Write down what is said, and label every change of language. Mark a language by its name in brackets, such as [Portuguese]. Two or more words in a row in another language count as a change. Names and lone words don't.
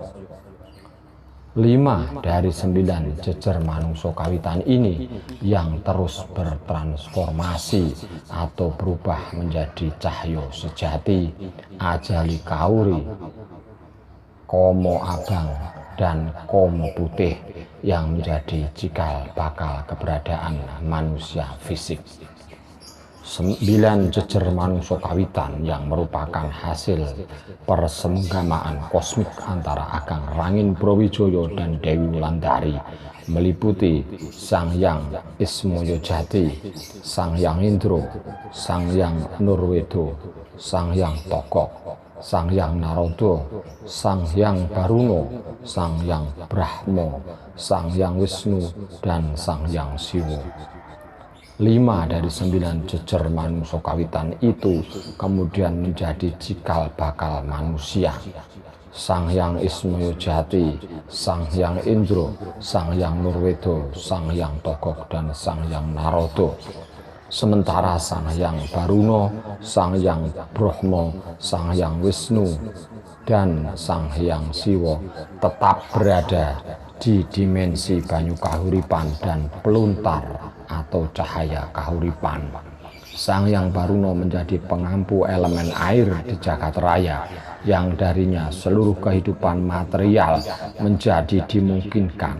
[Indonesian] 5 dari 9 [Javanese] jejer manungsa kawitan [Indonesian] ini yang terus bertransformasi atau berubah menjadi cahya sejati, ajali kauri, komo abang, dan komo putih yang menjadi cikal bakal keberadaan manusia fisik. 9 [Javanese] jejer manungsa kawitan [Indonesian] yang merupakan hasil persemgamaan kosmik antara Akang Rangin Brawijaya dan Dewi Wulandari meliputi Sang Hyang Ismaya Jati, Sang Hyang Indra, Sang Hyang Nurwedo, Sang Hyang Togok, Sang Hyang Narada, Sang Hyang Baruna, Sang Hyang Brahma, Sang Hyang Wisnu, dan Sang Hyang Siwa. 5 dari 9 [Javanese] jejer manungsa kawitan [Indonesian] itu kemudian menjadi cikal bakal manusia. Sang Hyang Ismaya Jati, Sang Hyang Indra, Sang Hyang Nurwedo, Sang Hyang Togok, dan Sang Hyang Narada. Sementara Sang Hyang Baruna, Sang Hyang Brahma, Sang Hyang Wisnu, dan Sang Hyang Siwa tetap berada di dimensi [Javanese] banyu kahuripan [Indonesian] dan peluntar atau cahaya kahuripan. Sang Hyang Baruna menjadi pengampu elemen air di jagat raya, yang darinya seluruh kehidupan material menjadi dimungkinkan.